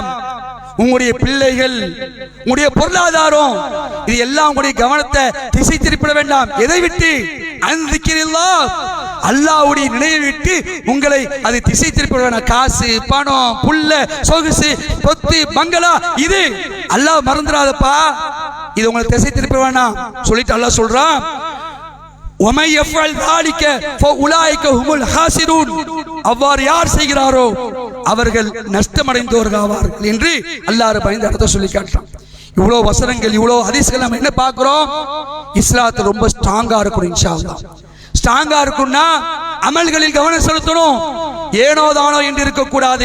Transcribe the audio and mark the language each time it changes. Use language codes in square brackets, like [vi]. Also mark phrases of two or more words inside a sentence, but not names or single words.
[ta] உங்களுடைய பிள்ளைகள், உங்களுடைய பொருளாதாரம், இது எல்லாம் உங்களுடைய கவனத்தை திசை திருப்பிட வேண்டாம். எதை விட்டு? [ar] عن ذكر الله, [ta] அல்லாஹ்வுடைய நினைவை விட்டு உங்களை அது திசை திருப்பிட வேண்டாம். காசு, பணம், புல்ல, சொகுசு, சொத்து, பங்களா, இது அல்லாஹ் மறந்துடாதப்பா, இது உங்களை திசை திருப்ப வேண்டாம் சொல்லிட்டு அல்லாஹ் சொல்றான், [ar] وَمَنْ يَفْعَلْ ذَلِكَ فَأُولَئِكَ هُمُ الْخَاسِرُونَ, [ta] அவ்வாறு யார் செய்கிறாரோ அவர்கள் நஷ்டமடைந்தோர்கள் ஆவார்கள் என்று அல்லாஹ் பயந்து அர்த்தம் சொல்லி காட்டுறான். இவ்வளவு வசனங்கள், இவ்வளவு ஹதீஸ்கள் நம்ம என்ன பார்க்கிறோம்? இஸ்லாத்தை ரொம்ப ஸ்ட்ராங்கா இருக்கணும். [ar] إن شاء الله [ta] ஸ்ட்ராங்கா இருக்கும்னா அமல்களில் கவனம் செலுத்தணும், ஏனோ தானோ என்று இருக்கக்கூடாது.